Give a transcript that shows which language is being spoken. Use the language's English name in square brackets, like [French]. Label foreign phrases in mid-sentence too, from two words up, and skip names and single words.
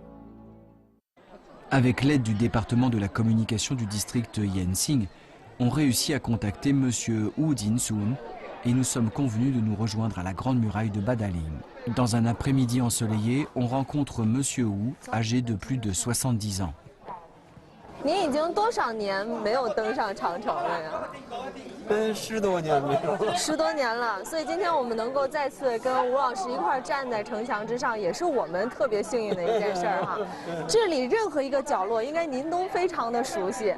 [French] Avec l'aide du département de la communication du district Yanxing, on réussit à contacter M. Wu Jinsun et nous sommes convenus de nous rejoindre à la Grande Muraille de Badaling. Dans un après-midi ensoleillé, on rencontre M. Wu, âgé de plus de 70 ans. [Chinese] 您已经多少年没有登上长城了呀？10多年没有了。 10多年了，所以今天我们能够再次跟吴老师一块站在城墙之上，也是我们特别幸运的一件事儿哈。这里任何一个角落，应该您都非常的熟悉。